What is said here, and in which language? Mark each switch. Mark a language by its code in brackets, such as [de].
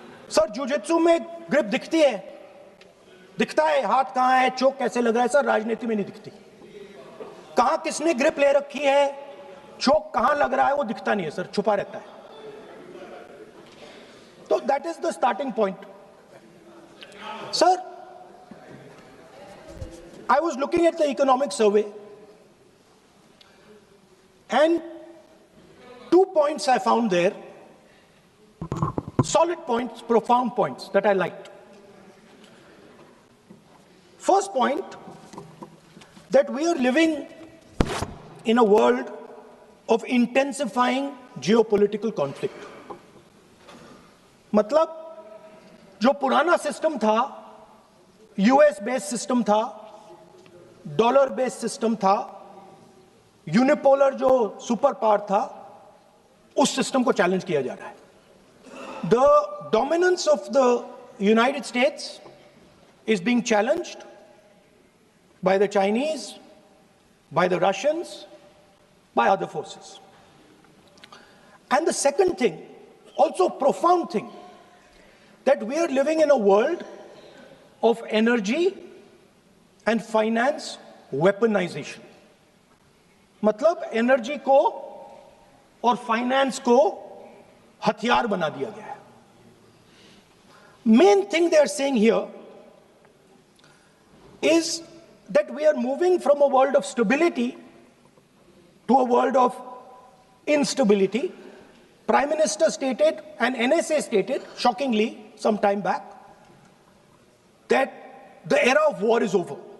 [hi] Sir जिu-jitsu में grip दिखता है, हाथ कहां है, चोक कैसे लग रहा है. सर राजनीति में नहीं दिखती. कहां किसने ग्रिप ले रखी है, चोक कहां लग रहा है, वो दिखता नहीं है सर, छुपा रहता है. [en] तो that is the starting point. Sir I was looking at the economic survey, and 2 points I found there, solid points, profound points that I liked. First point, that we are living in a world of intensifying geopolitical conflict. [hi] मतलब जो पुराना system था, US based system था, dollar based system था, unipolar जो super power था, उस system को चैलेंज किया जा रहा है. [en] The dominance of the United States is being challenged by the Chinese, by the Russians, by other forces. And the second thing, also profound thing, that we are living in a world of energy and finance weaponization. [hi] मतलब energy को और finance को हथियार बना दिया गया है. [en] Main thing they are saying here is that we are moving from a world of stability to a world of instability. Prime Minister stated, and NSA stated, shockingly, some time back, that the era of war is over.